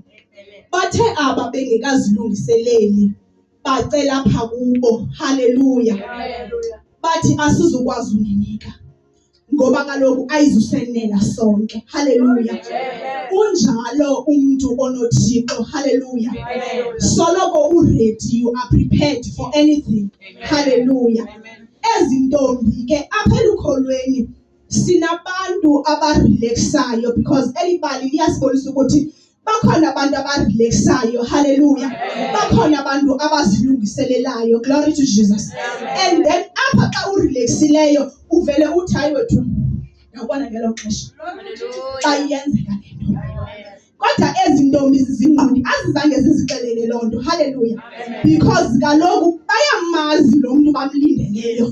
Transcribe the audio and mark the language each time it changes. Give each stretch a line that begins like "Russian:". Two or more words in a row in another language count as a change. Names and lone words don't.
Xhosa: Bathe aba bengekazilungiseleli bacela apha kubo. Haleluya. Bathi asizukwazi uninika ngoba kaloku ayizusenela sonke. Haleluya. Unjalo umntu onoThixo. Haleluya. Soloko uready,
English: you are prepared for anything.
Xhosa: Haleluya. Ezi ntombi ke apha elukholweni sinabantu abarelaxayo because elibali liyasibonisa ukuthi bakhona abantu abarelaxayo. Haleluya. Bakhona abantu abazilungiselelayo.
English: Glory to Jesus. And then
Xhosa: apha xa urelaxileyo uvele uthi hayi wethu yabona ngelo xesha xa iyenzeka lento. Kodwa ezi ntombi zingqondi azizange zizixelele loo nto. Haleluya. Because kaloku bayamazi lo mntu bamlindeleyo.